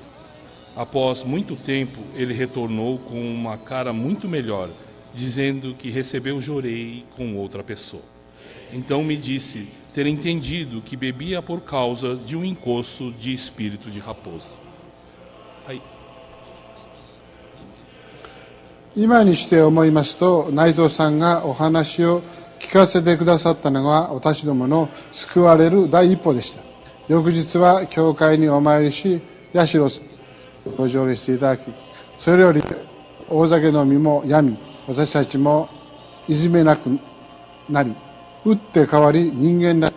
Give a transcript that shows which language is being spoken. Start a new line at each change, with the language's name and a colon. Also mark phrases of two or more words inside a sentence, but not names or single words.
Portuguese: Após muito tempo, ele retornou com uma cara muito melhor, dizendo que recebeu jorei com outra pessoa. Então me disse ter entendido que bebia por causa de um encosto de espírito de raposa. Aí.
Japanese: 今にして思いますと、内藤さんがお話を聞かせてくださったのが私どもの救われる第一歩でした。翌日は教会にお参りし、社さんをご条例していただき、それより大酒飲みもやみ、私たちもいじめなくなり、打って変わり人間らしい。